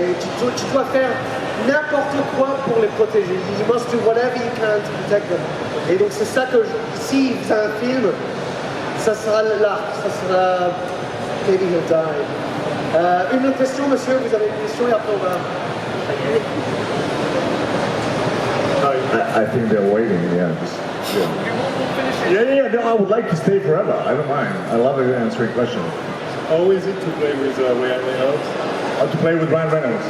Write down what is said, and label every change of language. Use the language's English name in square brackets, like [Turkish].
[French] Et tu dois faire n'importe quoi pour les protéger. [English] You must do whatever you can to protect them. [French] Et donc c'est ça que, si c'est un film, ça sera l'arc, ça sera [English] Maybe He'll Die. [French] Une autre question, monsieur, vous avez une question et après on va... [English] I think they're waiting, yeah. Yeah, no, I would like to stay forever. I don't mind. I love answering questions. How is it to play with Ryan Reynolds? To play with Ryan Reynolds?